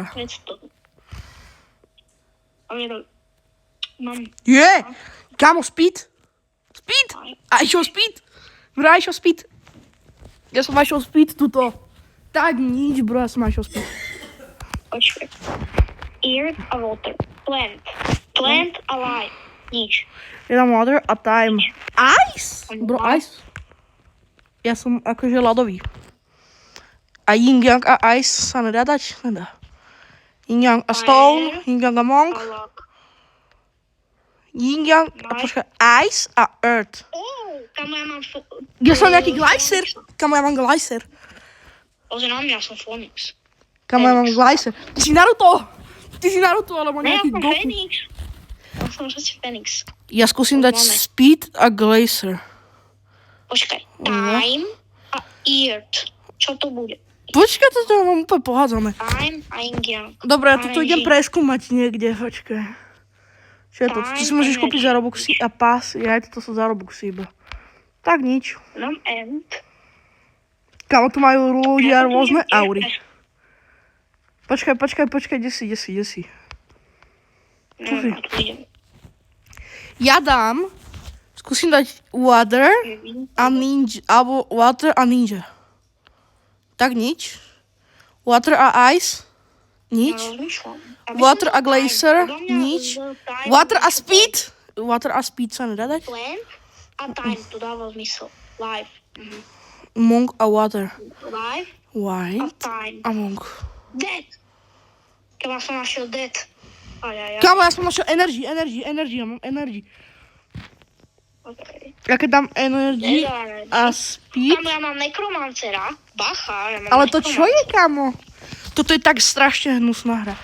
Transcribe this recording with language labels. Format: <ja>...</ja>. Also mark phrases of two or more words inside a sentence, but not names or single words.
<sk>500. Ale mám... Je! Kámo, speed! Speed! A išiel speed! Bro, išiel speed! Ja som išiel speed tuto. Tak nič, bro, ja som išiel speed. Počkaj. Earth a water. Plant. Plant a life. Nič. Ja dám water a time. Ice? Bro, ice. Ja som akože ľadový. A Yin Yang a Ice sa nedá dať? Nedá. Yin Yang a Stone, Yin Yang a Monk, A lock. Yin Yang a počkaj, Ice a Earth. Kamo ja mám... Ja som nejaký Glycer. Kamo, ja mám Glycer. Pozri na mňa, som Phoenix. Kamo, ja mám Glycer. Ty si Naruto, alebo Ne, ja nejaký som Goku. Phoenix. Ja som všetci Phoenix. Ja skúsim dať Máme. Speed a Glacier. Počkaj. Time a Earth. Čo to bude? Počkaj, toto mám úplne pohádzané. Time a Yin Yang. Dobre, ja toto RNG. idem preskúmať niekde, počkaj. Čo je to? Tu si môžeš kúpiť za Robuxy a pás. Ja aj toto sú za Robuxy iba. Tak nič. Dám End. Kámo, tu majú ľudia Ja to rôzne idem aury. Počkaj, kde si? No, si? ja tu idem. Ja dám, skúsim dať Water a Ninja, alebo Water a Ninja. Tak nič. Water a Ice, nič. Water a Glacier, nič. Water a Speed sa nedá dať. Plant a Time, to dáva zmysel. Life. Monk a Water. Life a White Time. a Monk. Dead. Keba som našiel Dead. Ajajaj. Kámo, ja som našiel Energy, ja mám Energy. Okay. Ja keď dám Energy a Speed. Kamo, ja mám Necromancera. Bacha, ja mám Ale to čo je, kámo? Toto je tak strašne hnusná hra.</sk>